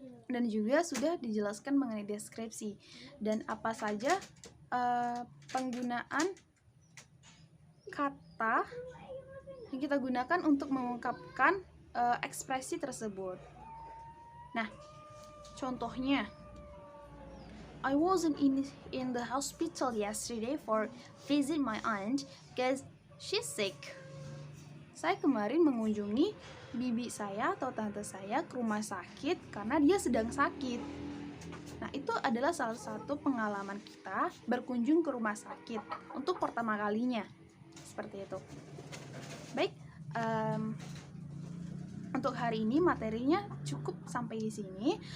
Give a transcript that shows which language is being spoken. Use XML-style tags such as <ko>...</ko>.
<id>Dan juga sudah dijelaskan mengenai deskripsi dan apa saja penggunaan kata yang kita gunakan untuk mengungkapkan ekspresi tersebut.</id> <en>Nah, contohnya, I wasn't in the hospital yesterday for visit my aunt because she's sick.</en> <id>Saya kemarin mengunjungi bibi saya atau tante saya ke rumah sakit karena dia sedang sakit. Nah, itu adalah salah satu pengalaman kita berkunjung ke rumah sakit untuk pertama kalinya. Seperti itu. Baik, untuk hari ini materinya cukup sampai di sini.</id>